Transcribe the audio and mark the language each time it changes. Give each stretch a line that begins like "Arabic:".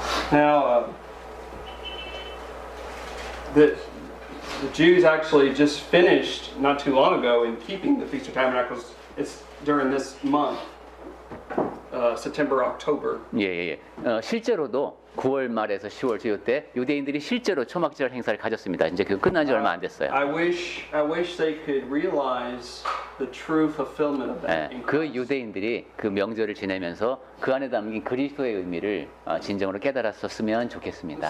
English: Now, the Jews actually just finished not too long ago in keeping the Feast of Tabernacles. It's during this month, September, October.
Korean: 예. 실제로도 9월 말에서 10월 주요 때 유대인들이 실제로 초막절 행사를 가졌습니다. 이제 그 끝난 지 얼마 안 됐어요.
English: I wish they could realize the true fulfillment of that. in
Korean: 그
English: Christ.
Korean: 유대인들이 그 명절을 지내면서 그 안에 담긴 그리스도의 의미를 진정으로 깨달았었으면 좋겠습니다.